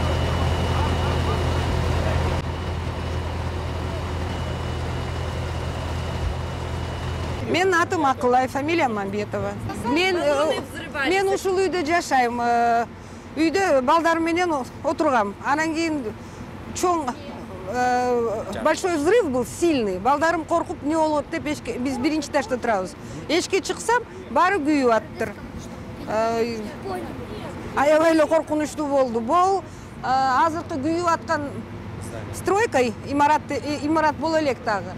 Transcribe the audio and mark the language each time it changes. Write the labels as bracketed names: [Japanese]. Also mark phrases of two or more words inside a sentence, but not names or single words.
[Kyrgyz] Мен атым Акылай, фамилия Мамбетова. Мен ушул үйдө жашайм. Үйдө балдарым менен отургам. Анан кийин чоң [Russian] большой взрыв был, сильный. [Kyrgyz] Балдарым коркуп, не болот деп биз биринчи этажда турабыз. Эшикке чыксам, баары күйүп аттыр. Аябай эле коркунучтуу болду. Бул азыркы күйүп аткан стройка имарат боло элек дагы.